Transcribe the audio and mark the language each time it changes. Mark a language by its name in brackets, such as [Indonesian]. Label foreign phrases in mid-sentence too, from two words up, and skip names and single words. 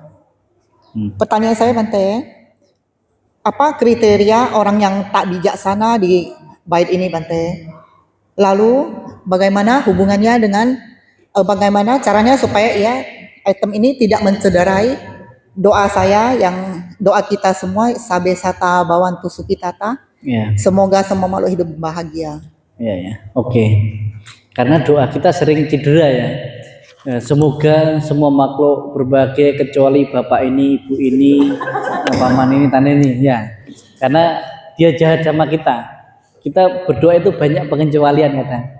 [Indonesian] Pertanyaan saya Bante, apa kriteria orang yang tak bijaksana di bait ini Bante? Lalu bagaimana hubungannya dengan bagaimana caranya supaya item ini tidak mencederai doa saya, yang doa kita semua, [Pali] sabe sata bawantu sukitata, [Indonesian] Ya. semoga semua makhluk hidup bahagia. Ya. Oke. Karena doa kita sering cedera ya. Semoga semua makhluk berbahagia kecuali bapak ini, ibu ini, paman ini, tante ini. Ya. Karena dia jahat sama kita. Kita berdoa itu banyak pengecualian kadang.